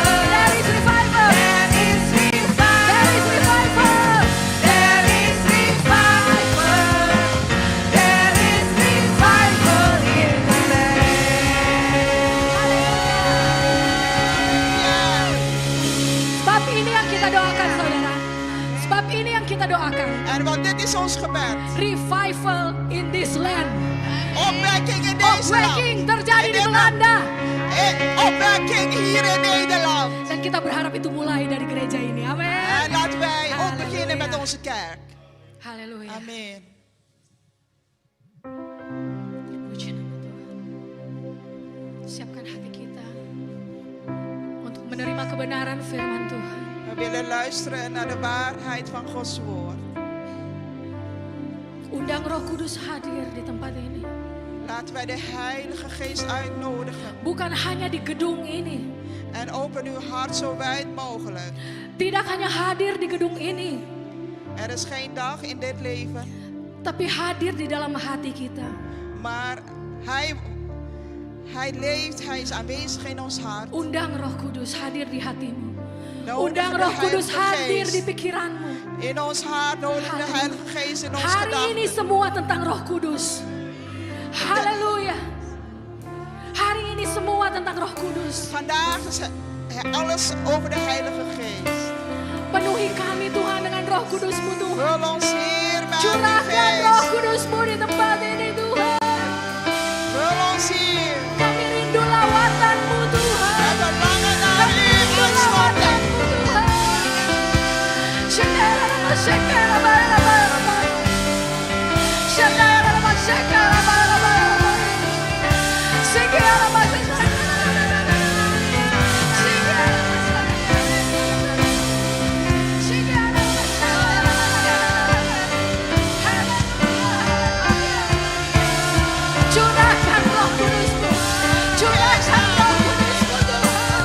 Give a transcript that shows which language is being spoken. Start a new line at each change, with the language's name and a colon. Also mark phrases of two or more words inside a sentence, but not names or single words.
English: There is revival. There is revival. There is revival. There is revival in the land.
Indonesian: Sebab ini yang kita doakan, saudara. Sebab ini yang kita doakan.
Dutch: En want dit is ons gebed.
English: Revival in this land.
Dutch: Opwekking in deze land.
Indonesian: Opwekking terjadi
Dutch: In
Indonesian: di
Dutch: dit
Indonesian: Belanda.
Dutch: Opwekking hier in Nederland.
Indonesian: Dan kita berharap itu mulai dari gereja ini. Amin.
Dutch: En laten wij ook Halleluja. beginnen met onze kerk.
Indonesian: Haleluya.
Dutch: Amen.
Indonesian: Puji nama Tuhan. Siapkan hati kita untuk menerima kebenaran firman Tuhan.
Dutch: We willen luisteren naar de waarheid van Gods woord.
Indonesian: Undang Roh Kudus hadir di tempat ini.
Dutch: Laten wij de Heilige Geest uitnodigen.
Indonesian: Bukan hanya di gedung ini.
Dutch: En open uw hart zo wijd mogelijk.
Indonesian: Tidak hanya hadir di gedung ini.
Dutch: Er is geen dag in dit leven,
Indonesian: Tapi hadir di dalam hati kita.
Dutch: maar Hij leeft, Hij is aanwezig in ons hart.
Indonesian: Undang Roh Kudus hadir di hatimu.
Dutch: Nodig
Indonesian: Undang
Dutch: de
Indonesian: Roh Kudus
Dutch: Heilige
Indonesian: hadir di
Dutch: Geest
Indonesian: pikiranmu.
Dutch: in ons hart, nodig de Heilige Geest in ons
Indonesian: Hari ini
Dutch: gedachten.
Indonesian: semua tentang Roh Kudus. Haleluya. Hari ini semua tentang Roh Kudus.
Dutch: Vandaag is alles over de Heilige Geest.
Indonesian: Penuhi kami Tuhan dengan Roh Kudus-Mu Tuhan.
Dutch: Vul ons hier met uw
Indonesian: Curahkan Roh
Dutch: geest.
Indonesian: Kudus-Mu di tempat ini Tuhan.
Dutch: Vul ons hier.
Indonesian: Kami rindu lawatan-Mu Tuhan.
Dutch: We verlangen naar
Indonesian: Kami
Dutch: u,
Indonesian: rindu
Dutch: ontsnapping.
Indonesian: lawatan-Mu Tuhan. Shekara, shekara, bara, bara, bara. Shekara, shekara, bara, bara, bara. Shekara, bara, shekara. Curahkan Roh Kudus-Mu, curahkan Roh Kudus-Mu Tuhan.